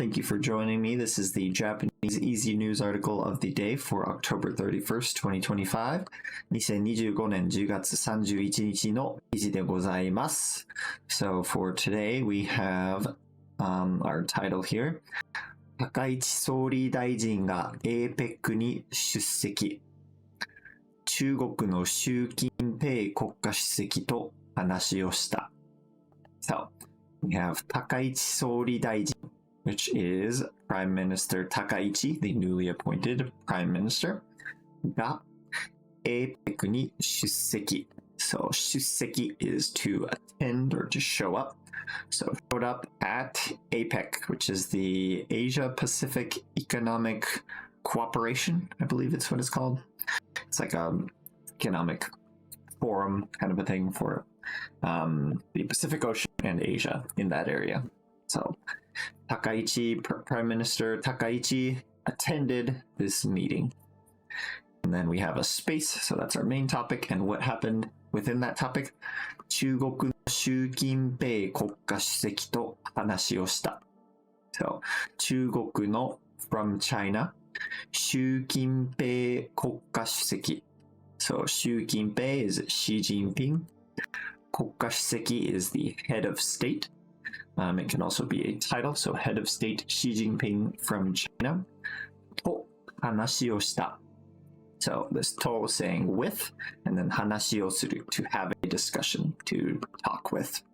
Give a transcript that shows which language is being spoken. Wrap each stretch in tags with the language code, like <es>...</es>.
<en>Thank you for joining me. This is the Japanese Easy News article of the day for October 31st, 2025.</en> <ja>2025年10月31日の記事でございます。</ja> <en>So for today, we have our title here.</en> <ja>高市総理大臣が APEC に出席。中国の習近平国家主席と話をした。</ja> <en>So, we have Takaichi Sori Daijin, which is Prime Minister Takaichi, the newly appointed Prime Minister,</en> <ja>が APEC に出席。</ja> <en>So, 出席 is to attend or to show up. So, showed up at APEC, which is the Asia Pacific Economic Cooperation, I believe it's what it's called. It's like a economic forum kind of a thing for the Pacific Ocean and Asia in that area. So Takaichi, Prime Minister Takaichi attended this meeting. And then we have a space, so that's our main topic. And what happened within that topic?</en> <ja>中国の習近平国家主席と話をした。</ja> <en>So</en> <ja>中国の</ja> <en>from China, 習近平国家主席. So 習近平 is Xi Jinping. 国家主席 is the head of state. It can also be a title. So head of state Xi Jinping from China.</en> <ja>と話をした.</ja> <en>So this to saying with, and then</en> <ja>話をする</ja> <en>to have a discussion, to talk with.</en>